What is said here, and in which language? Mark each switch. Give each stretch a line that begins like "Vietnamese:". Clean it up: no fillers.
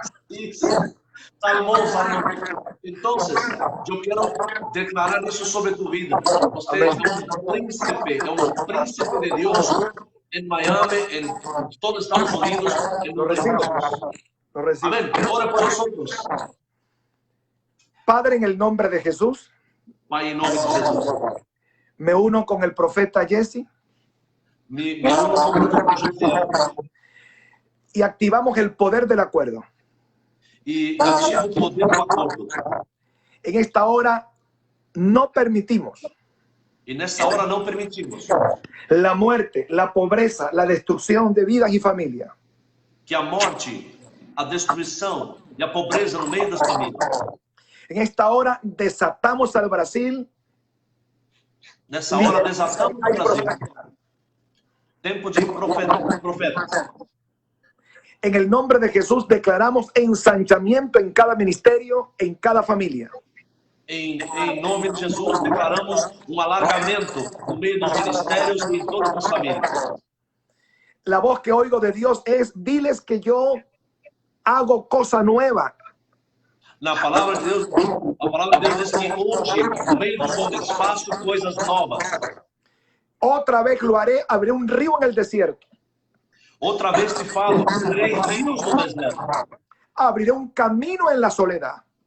Portuguese: Isso. Salmão. Então, eu quero declarar isso sobre tu vida. Você é um príncipe de Deus em Miami, em todos os Estados Unidos, em
Spanish: Lo recibo. Lo recibo. Amém. Ora por nosotros. Padre, en el nombre de Jesús,
Portuguese: Pai, em nome de Jesus.
Spanish: me uno con el profeta Jesse
Portuguese: Me uno com o profeta José
Spanish: y activamos el poder del acuerdo.
Portuguese: e ativo o poder do acordo.
Spanish: En esta hora no permitimos
Portuguese: E nessa hora não permitimos
Spanish: la muerte, la pobreza, la destrucción de vidas y familias.
Portuguese: que a morte, a destruição e a pobreza no meio das famílias.
Spanish: En esta hora desatamos al Brasil.
Portuguese: Nessa hora desatamos o Brasil. Tempo de profetas.
Spanish: En el nombre de Jesús declaramos ensanchamiento en cada ministerio, en cada familia.
Portuguese: Em nome de Jesus, declaramos um alargamento no meio dos ministérios e em todas as famílias.
Spanish: La voz que oigo de Dios es: diles que yo hago cosa nueva.
Portuguese: Na palavra de Deus, a palavra de Deus diz que hoje, no meio dos homens, faço coisas novas.
Spanish: Otra vez lo haré, abriré un río en el desierto.
Portuguese: Outra vez te falo, abrirei rios no deserto.
Spanish: Abriré un camino en la soledad.